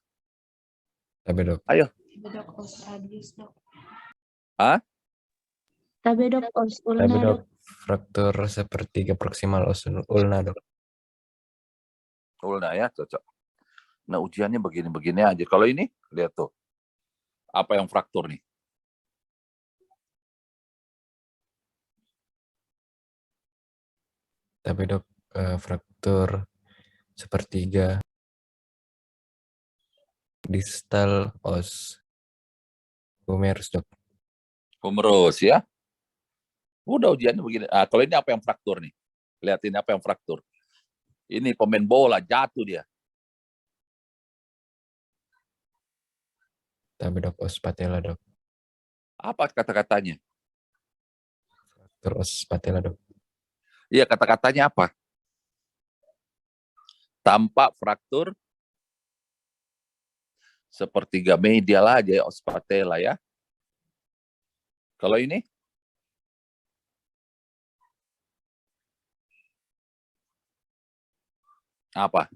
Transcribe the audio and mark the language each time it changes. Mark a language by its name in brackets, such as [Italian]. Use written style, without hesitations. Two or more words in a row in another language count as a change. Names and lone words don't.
[Indonesian] Tabe dok. Ayo. Tabe dok, [Latin] os radius [Indonesian] dok. Hah? Tabe dok, [Latin] os ulna [Indonesian] Tabe dok. dok. Fraktur sepertiga proksimal [Latin] os ulna [Indonesian] dok. Ulna ya, cocok. Nah, ujiannya begini-begini aja. Kalau ini, lihat tuh. Apa yang fraktur nih? Tabe dok. Fraktur sepertiga distal [Latin] os humerus [Indonesian] dok. Humerus ya. Udah ujiannya begini. Ah, kalau ini apa yang fraktur nih? Lihatin apa yang fraktur. Ini pemain bola, jatuh dia. Tabe dok, [Latin] os patella [Indonesian] dok. Apa kata-katanya? Fraktur [Latin] os patella [Indonesian] dok. Iya, kata-katanya apa? Tampak fraktur sepertiga medial aja ya, [Latin] os patella [Indonesian] ya. Kalau ini? Apa?